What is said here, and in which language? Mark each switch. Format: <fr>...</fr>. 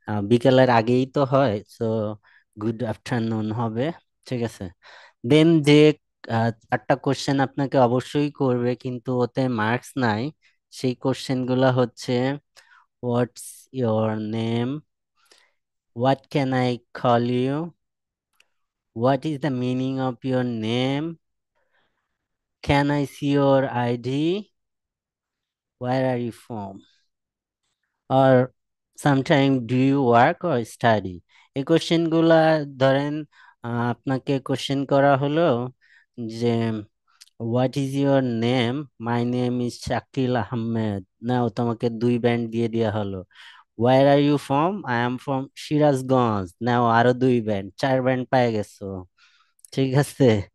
<bn>বিকেলের আগেই তো হয়, সো</bn> <en>good afternoon</en> <bn>হবে, ঠিক আছে। দেন যে চারটা কোশ্চেন আপনাকে অবশ্যই করবে কিন্তু ওতে মার্কস নাই, সেই কোশ্চেন গুলা হচ্ছে,</bn> <en>What's your name, what can I call you? What is the meaning of your name? Can I see your ID? Where are you from? Or sometime do you work or study?</en> <bn>এই question গুলা ধরেন আপনাকে question করা হলো যে</bn> <en>what is your name, my name is Shakil Ahmed,</en> <bn>নাও তোমাকে 2 band দিয়ে দেওয়া হলো।</bn> <en>where are you from, I am from Sirajganj,</en> <bn>নাও আরো 2 ব্যান্ড, 4 ব্যান্ড পাই গেছো, ঠিক আছে।</bn>